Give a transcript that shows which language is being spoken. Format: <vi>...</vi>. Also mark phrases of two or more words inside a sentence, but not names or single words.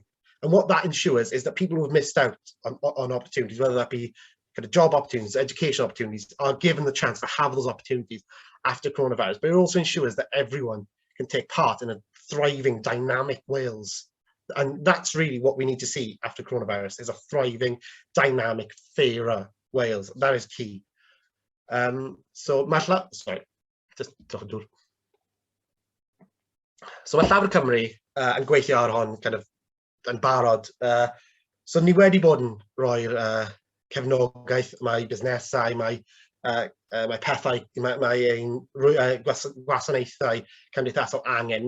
<en>And what that ensures is that people who have missed out on opportunities, whether that be kind of job opportunities, education opportunities, are given the chance to have those opportunities after coronavirus. But it also ensures that everyone can take part in a thriving, dynamic Wales And that's really what we need to see after coronavirus, is a thriving, dynamic, fairer Wales. That is key.</en> <cy>So mae Llafur Cymru yn gweithio ar hon</cy> <en>kind of</en> <cy>yn barod. So ni wedi bod yn rhoi'r cefnogaeth, mae busnesau, mae pethau, mae ein gwasanaethau cymdeithasol angen.</cy>